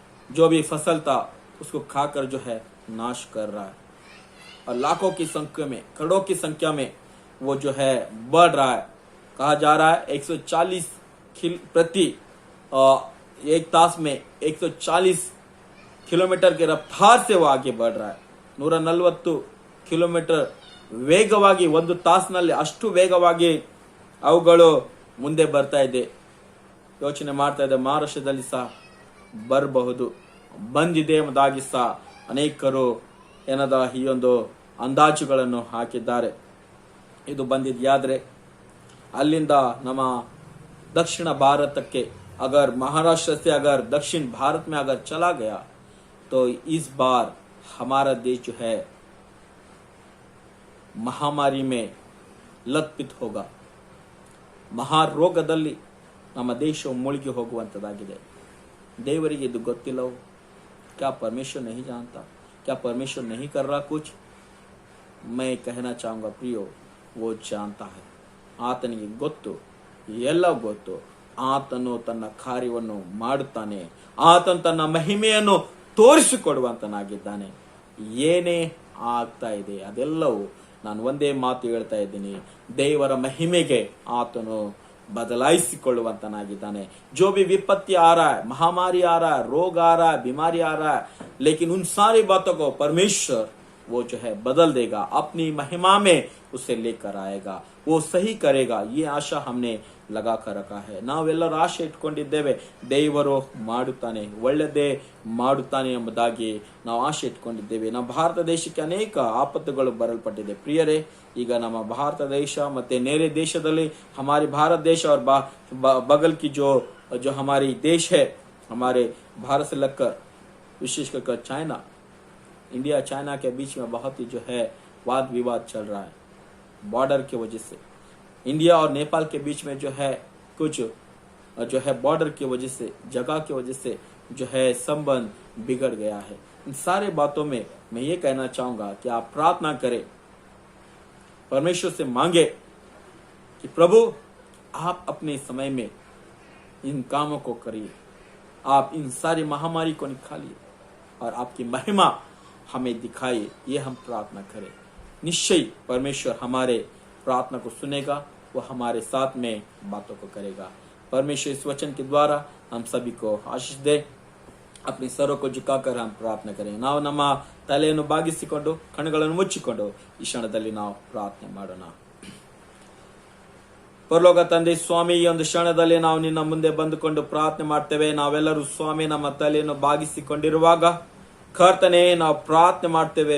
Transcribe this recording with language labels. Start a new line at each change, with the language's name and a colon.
Hindi: जो भी फसल था उसको खाकर जो है नाश कर रहा है और लाखों की संख्या में, करोड़ों की संख्या में वो जो है बढ़ रहा है. कहा जा रहा है 140 प्रति एक तास में 140 किलोमीटर के रफ्तार से वो आगे बढ़ रहा है.
Kannada: 140 ಕಿಲೋಮೀಟರ್ ವೇಗವಾಗಿ ಒಂದು ತಾಸಿನಲ್ಲಿ ಅಷ್ಟು ವೇಗವಾಗಿ ಅವುಗಳು ಮುಂದೆ ಬರ್ತಾ ಇದೆ. ಯೋಚನೆ ಮಾಡ್ತಾ ಇದೆ ಮಹಾರಾಷ್ಟ್ರದಲ್ಲಿ ಸಹ ಬರಬಹುದು, ಬಂದಿದೆ ಎಂಬುದಾಗಿ ಸಹ ಅನೇಕರು ಈ ಒಂದು ಅಂದಾಜುಗಳನ್ನು ಹಾಕಿದ್ದಾರೆ. ಇದು ಬಂದಿದೆಯಾದ್ರೆ ಅಲ್ಲಿಂದ ನಮ್ಮ
Hindi: दक्षिण भारत के अगर महाराष्ट्र से अगर दक्षिण भारत में अगर चला गया तो इस बार हमारा देश जो है महामारी में लतपित होगा.
Kannada: ಮಹಾರೋಗದಲ್ಲಿ ನಮ್ಮ ದೇಶವು ಮುಳುಗಿ ಹೋಗುವಂತದಾಗಿದೆ. ದೇವರಿಗೆ ಇದು ಗೊತ್ತಿಲ್ಲವೋ?
Hindi: क्या परमेश्वर नहीं जानता? क्या परमेश्वर नहीं कर रहा कुछ? मैं कहना चाहूंगा प्रियो, वो जानता है.
Kannada: ಆತನಿಗೆ ಗೊತ್ತು, ಎಲ್ಲ ಗೊತ್ತು. ಆತನು ತನ್ನ ಕಾರ್ಯವನ್ನು ಮಾಡುತ್ತಾನೆ. ಆತನು ತನ್ನ ಮಹಿಮೆಯನ್ನು ತೋರಿಸಿಕೊಡುವಂತನಾಗಿದ್ದಾನೆ. ಏನೇ ಆಗ್ತಾ ಇದೆ ಅದೆಲ್ಲವೂ ನಾನು ಒಂದೇ ಮಾತು ಹೇಳ್ತಾ ಇದ್ದೀನಿ, ದೇವರ ಮಹಿಮೆಗೆ ಆತನು बदलाइसिಕೊಳ್ಳುವಂತನಾಗಿದ್ದಾನೆ.
Hindi: जो भी विपत्ति आ रहा है, महामारी आ रहा है, रोग आ रहा है, बीमारी आ रहा है, लेकिन उन सारी बातों को परमेश्वर वो जो है बदल देगा, अपनी महिमा में उसे लेकर आएगा, वो सही करेगा. ये आशा हमने लगा कर रखा है.
Kannada: ನಾವೆಲ್ಲರೂ ಆಶೆ ಇಟ್ಕೊಂಡಿದ್ದೇವೆ, ದೇವರು ಮಾಡುತ್ತಾನೆ, ಒಳ್ಳೆಯದೇ ಮಾಡುತ್ತಾನೆ ಎಂಬುದಾಗಿ ನಾವು ಆಶೆ ಇಟ್ಕೊಂಡಿದ್ದೇವೆ. ನಮ್ಮ ಭಾರತ ದೇಶಕ್ಕೆ ಅನೇಕ ಆಪತ್ತುಗಳು ಬರಲ್ಪಟ್ಟಿದೆ. ಪ್ರಿಯರೇ, ಈಗ ನಮ್ಮ ಭಾರತ ದೇಶ ಮತ್ತೆ
Hindi: नेरे देशದಲ್ಲಿ हमारे भारत देश और बगल की जो हमारी देश है, हमारे भारत से लगकर विशेषकर चाइना, इंडिया चाइना के बीच में बहुत ही जो है वाद विवाद चल रहा है. बॉर्डर की वजह से इंडिया और नेपाल के बीच में जो है कुछ जो है बॉर्डर की वजह से, जगह की वजह से जो है संबंध बिगड़ गया है. इन सारे बातों में मैं ये कहना चाहूंगा कि आप प्रार्थना करें, परमेश्वर से मांगे कि प्रभु आप अपने समय में इन कामों को करिए, आप इन सारी महामारी को निकालिए और आपकी महिमा हमें दिखाइए. ये हम प्रार्थना करें. निश्चय परमेश्वर हमारे प्रार्थना को सुनेगा, वो हमारे साथ में बातों को करेगा. परमेश्वर इस वचन के द्वारा हम सभी को आशीष दे. अपनी सरों को झुकाकर हम प्रार्थना करें.
Kannada: ನಾವು ನಮ್ಮ ತಲೆಯನ್ನು ಬಾಗಿಸಿಕೊಂಡು ಕಣ್ಣುಗಳನ್ನು ಮುಚ್ಚಿಕೊಂಡು ಈ ಕ್ಷಣದಲ್ಲಿ ನಾವು ಪ್ರಾರ್ಥನೆ ಮಾಡೋಣ. ಪರಲೋಕ ತಂದೆ ಸ್ವಾಮಿ, ಈ ಒಂದು ಕ್ಷಣದಲ್ಲಿ ನಾವು ನಿನ್ನ ಮುಂದೆ ಬಂದುಕೊಂಡು ಪ್ರಾರ್ಥನೆ ಮಾಡ್ತೇವೆ. ನಾವೆಲ್ಲರೂ ಸ್ವಾಮಿ ನಮ್ಮ ತಲೆಯನ್ನು ಬಾಗಿಸಿಕೊಂಡಿರುವಾಗ ಕರ್ತನೆ ನಾವು ಪ್ರಾರ್ಥನೆ ಮಾಡ್ತೇವೆ.